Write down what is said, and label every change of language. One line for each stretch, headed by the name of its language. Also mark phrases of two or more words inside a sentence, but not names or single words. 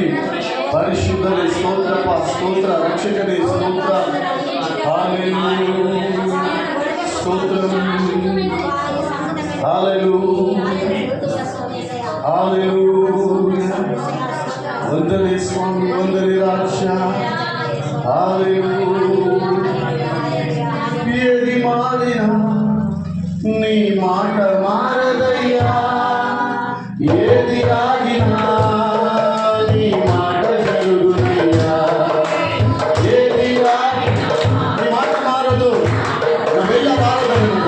Kannada: ಪರಿಶುದ್ಧನೇ ಸ್ತೋತ್ರಪ್ಪ, ಸ್ತೋತ್ರ. ರಕ್ಷಕನೇ ಸ್ತೋತ್ರ. ಹಲ್ಲೆಲೂಯಾ. ಸ್ತೋತ್ರಂ. ಹಲ್ಲೆಲೂಯಾ. ಹಲ್ಲೆಲೂಯಾ. ವಂದನೆ ಸ್ವಾಮಿ, ವಂದನೆ ರಾಜ.
Telugu: హల్లెలూయా. ఏది మారినా నీ మాట మారదయ్యా, ఏది ఆగినా నీ మాట జరుగునయ్యా. ఏది ఆగినా నీ మాట మారదు, నా వెళ్ళ మారదయ్యా.